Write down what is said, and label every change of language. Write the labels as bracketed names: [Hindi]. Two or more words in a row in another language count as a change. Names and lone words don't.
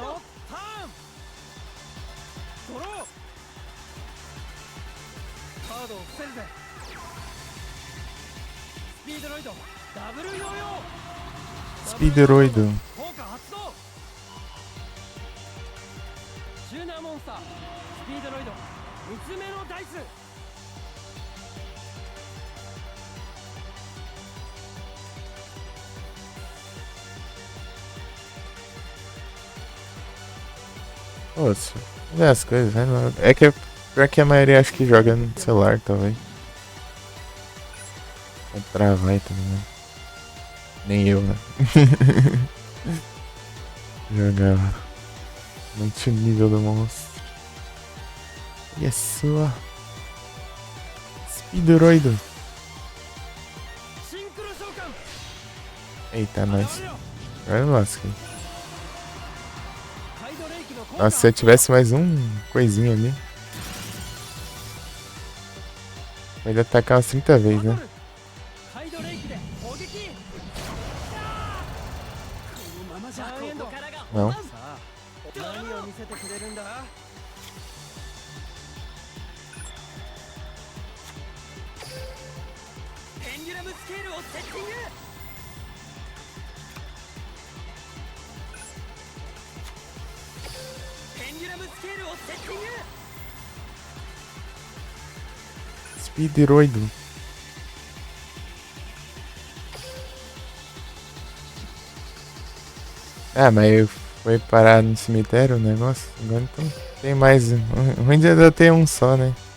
[Japanese] 俺のターンドローカードを伏せるぜスピードロイドダブルヨーヨー Speedroid. 効果発動チューナーモンスタースピードロイド3つ目のダイス [Portuguese] Poxa, olha as coisas, né? É que pior que a maioria acho que joga no celular, talvez. Vai travar e tudo mais. Nem eu, né? Jogava. Multinível do monstro. E a sua Speedroid. [Japanese] シンクロ召喚 [Portuguese] Eita, [Japanese] 現 [Portuguese] nós. [Japanese] れよ [Portuguese] Agora lasca. [Japanese] カイドレイキの効果 [Portuguese] Nossa, se eu tivesse mais coisinha ali. Pode atacar umas 30 vezes, né? [Japanese] カイドレイキで攻撃このままじゃここからが [Portuguese] Não. [Japanese] さあ何を見せてくれるんだペンデュラムスケールをセッティングペンデュラムスケールをセッティング Speedroid. [Portuguese] Ah, mas foi parar no cemitério o negócio. Agora então tem mais. O ruim de ainda ter um só, né?